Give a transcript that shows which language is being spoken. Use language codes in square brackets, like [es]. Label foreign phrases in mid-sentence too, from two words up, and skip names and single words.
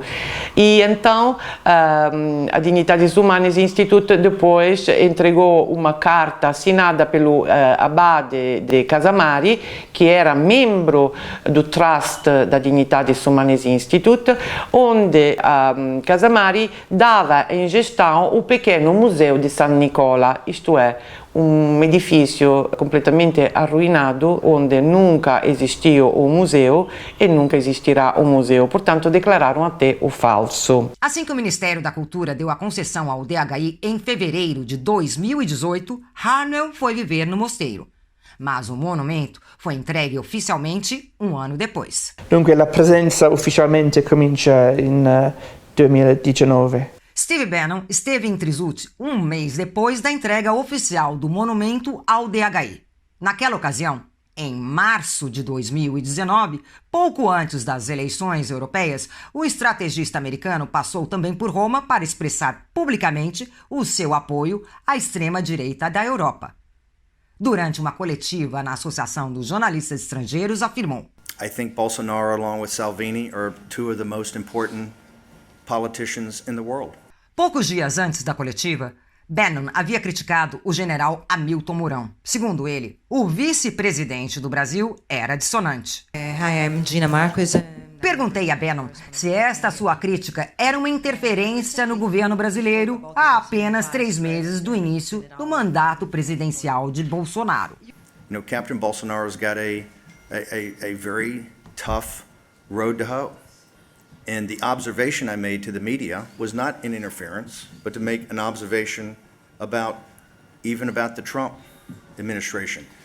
[pt] E então, a Dignitatis Humanae Institute depois entregou uma carta assinada pelo abade de Casamari, que era membro do Trust da Dignitatis Humanae Institute, onde Casamari dava em gestão o pequeno museu de San Nicola, isto é, um edifício completamente arruinado, onde nunca existiu um museu e nunca existirá um museu. Portanto, declararam até o falso. Assim que o Ministério da Cultura deu a concessão ao DHI em fevereiro de 2018, Hartnell foi viver no mosteiro. Mas o monumento foi entregue ufficialmente um ano depois. [it] Dunque la presenza ufficialmente comincia in 2019. [pt] Steve Bannon esteve em Trisuti um mês depois da entrega oficial do monumento ao DHI. Naquela ocasião, em março de 2019, pouco antes das eleições europeias, o estrategista americano passou também por Roma para expressar publicamente o seu apoio à extrema-direita da Europa. Durante uma coletiva na Associação dos Jornalistas Estrangeiros, afirmou: [en] I think Bolsonaro, along with Salvini, are 2 of the most important politicians in the world. [pt] Poucos dias antes da coletiva, Bannon havia criticado o general Hamilton Mourão. Segundo ele, o vice-presidente do Brasil era dissonante. [en] Hi, I'm Gina Marcos. [pt] Perguntei a Bannon se esta sua crítica era uma interferência no governo brasileiro a apenas 3 meses do início do mandato presidencial de Bolsonaro. [en] You know, Captain Bolsonaro's got a very tough road to hoe. And the observation I made to the media was not an interference, but to make an observation about the Trump administration.